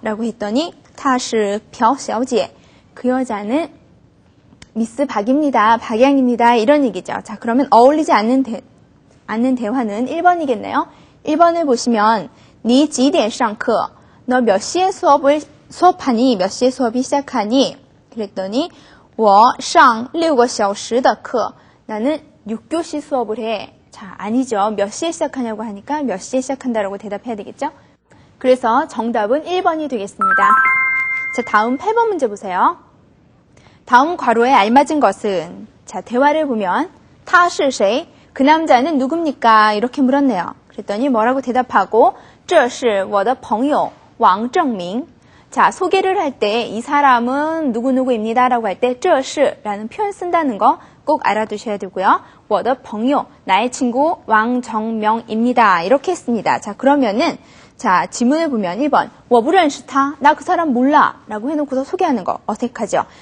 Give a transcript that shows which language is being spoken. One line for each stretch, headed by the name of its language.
Korean: 라고 했더니
Chinese: 她是朴小姐.
Korean: 그 여자는 미스 박입니다. 박양입니다. 이런 얘기죠. 자, 그러면 어울리지 않는 대화는 1번이겠네요. 1번을 보시면
Chinese: 你几点上课?
Korean: 너 몇 시에 수업하니? 몇 시에 수업이 시작하니? 그랬더니
Chinese: 我上6个小时的课.
Korean: 나는 6교시 수업을 해. 자, 아니죠. 몇 시에 시작하냐고 하니까 몇 시에 시작한다라고 대답해야 되겠죠? 그래서 정답은 1번이 되겠습니다. 자, 다음 8번 문제 보세요. 다음 괄호에 알맞은 것은? 자, 대화를 보면
Chinese: 他是谁?
Korean: 그 남자는 누굽니까? 이렇게 물었네요. 그랬더니 뭐라고 대답하고
Chinese: 这是我的朋友王正明.
Korean: 자, 소개를 할 때 이 사람은 누구누구입니다 라고 할 때 这是라는 표현 쓴다는 거 꼭 알아두셔야 되고요.
Chinese: 我的朋友,
Korean: 나의 친구 왕정명입니다. 이렇게 했습니다. 자, 그러면은 자, 지문을 보면 1번,
Chinese: 我不认识他,
Korean: 나 그 사람 몰라 라고 해놓고서 소개하는 거 어색하죠.